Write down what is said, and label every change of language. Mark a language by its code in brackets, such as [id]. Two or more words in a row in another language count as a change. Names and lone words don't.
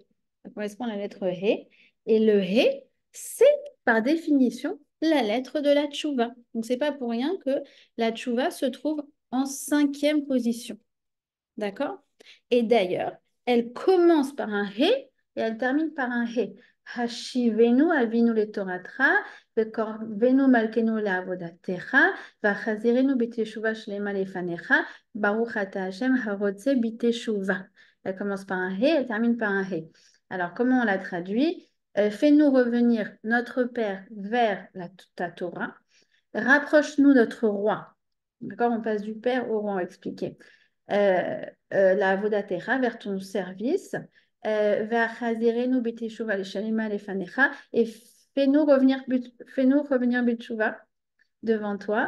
[fr] Ça correspond à la lettre He. Et le He, c'est par définition la lettre de la tchouva. Donc, c'est pas pour rien que la tchouva se trouve en cinquième position. D'accord? Et d'ailleurs, elle commence par un he et elle termine par un he. [he] השיבנו אבינו לתורתך, וקרבנו מלכנו לעבודתך, והחזירנו בתשובה שלמה לפניך, ברוך אתה השם הרוצה בתשובה. [fr] Elle commence par un he, elle termine par un he. Alors, comment on la traduit? Fais-nous revenir notre Père vers ta Torah, rapproche-nous notre roi. D'accord? On passe du Père au roi, on va expliquer la Vodatera vers ton service, vers [he] חזירנו בתשובה שלמה לפניך, [fr] et fais-nous revenir B'Teshuva devant toi.